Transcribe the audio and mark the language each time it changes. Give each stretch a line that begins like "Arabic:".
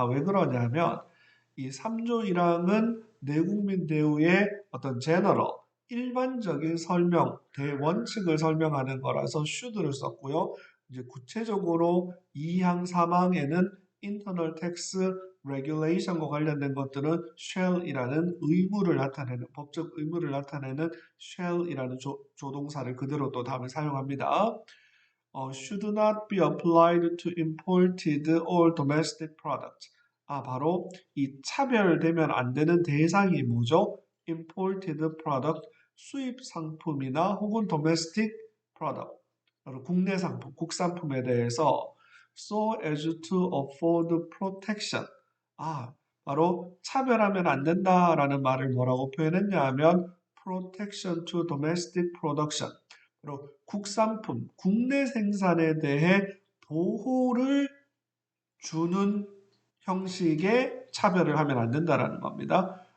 Korean: 왜 그러냐면 이 3조 1항은 내국민 대우의 어떤 general, 일반적인 설명, 대원칙을 설명하는 거라서 should를 썼고요. 이제 구체적으로 2항, 3항에는
English: internal tax regulation
Korean: 과 관련된 것들은 shall이라는 의무를 나타내는, 법적 의무를 나타내는 shall이라는 조동사를 그대로 또 다음에 사용합니다.
English: should not be applied to imported or domestic products.
Korean: 바로 이 차별되면 안 되는 대상이 뭐죠?
English: imported product,
Korean: 수입 상품이나 혹은
English: domestic product,
Korean: 바로 국내 상품, 국산품에 대해서
English: so as to afford protection.
Korean: 바로 차별하면 안 된다라는 말을 뭐라고 표현했냐 하면
English: protection to domestic production.
Korean: 바로 국산품, 국내 생산에 대해 보호를 주는 형식의 차별을 하면 안 된다라는 겁니다.